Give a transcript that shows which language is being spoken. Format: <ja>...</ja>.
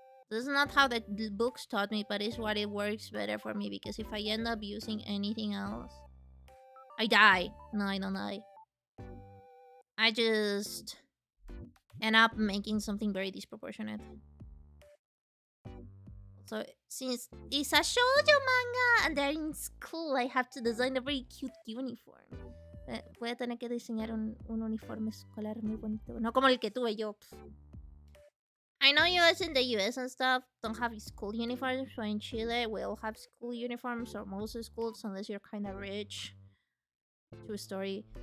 <en>This is not how the books taught me, but it's what it works better for me, because if I end up using anything else, I die. No, I don't die. I just end up making something very disproportionate. So since it's a shoujo manga and they're in school, I have to design a very cute uniform.</en> <es>Voy a tener que diseñar un uniforme escolar muy bonito. No como el que tuve yo.</es> <en>I know you guys in the US and stuff don't have school uniforms, but in Chile we all have school uniforms, or most schools, unless you're kind of rich. True story.</en>